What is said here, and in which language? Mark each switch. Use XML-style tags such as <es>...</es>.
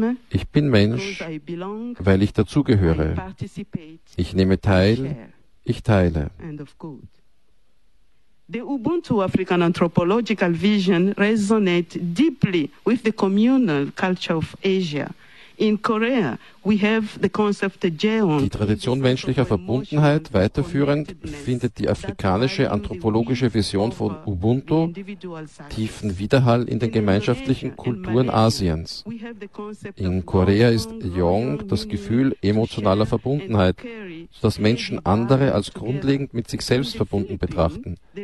<de>Ich bin Mensch, weil ich dazugehöre. Ich nehme teil, ich teile.</de> <en>The Ubuntu African anthropological vision resonates deeply with the communal culture of Asia. In Korea,</en> <de>Die Tradition menschlicher Verbundenheit weiterführend findet die afrikanische anthropologische Vision von Ubuntu tiefen Widerhall in den gemeinschaftlichen Kulturen Asiens. In Korea ist Yong das Gefühl emotionaler Verbundenheit, sodass Menschen andere als grundlegend mit sich selbst verbunden betrachten.</de>